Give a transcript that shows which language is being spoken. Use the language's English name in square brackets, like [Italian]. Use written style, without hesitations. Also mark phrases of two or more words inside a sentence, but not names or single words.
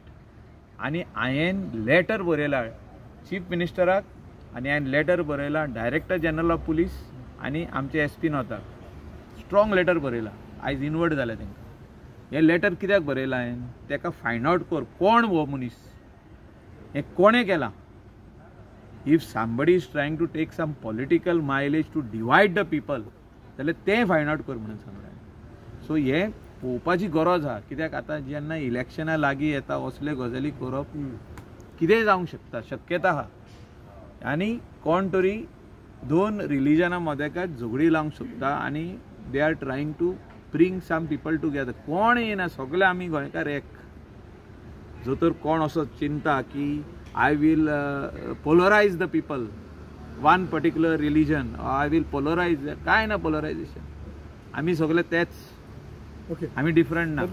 [Konkani] आनी हांवें लेटर बरयला चीफ मिनिस्टराक आनी हांवें लेटर बरयला [English] director general of police [Konkani] आनी आमचे SP नॉर्थाक [English] strong letter [Konkani] बरयला. आयज इनवर्ट जालें तेंकां. हें लेटर कित्याक बरयलां हांवें तेका [English] find out [Konkani] कर कोण हो मनीस हें कोणें केलां. [English] if somebody is trying to take some political mileage to divide the people [Konkani] जाल्यार तें [English] find out [Konkani] कर म्हणून सांगलें. सो हें पळोवपाची गरज आहा कित्याक आतां जेन्ना इलेक्शनां लागीं येता असले गजाली करप कितेंय जावंक शकता शक्यता आहा. आनी कोण तरी 2 रिलीजना मदेकाच झगडी लावंक शकता आनी [English] they are trying to bring some people together. [Konkani] कोण येना सगळे आमी गोंयकार एक. जो तर कोण असो चिंता की [English] I will polarise the people one particular religion I will polarise [Konkani] काय ना पोलरायजेशन. आमी सगळे तेच. ओके आमी डिफरंट ना.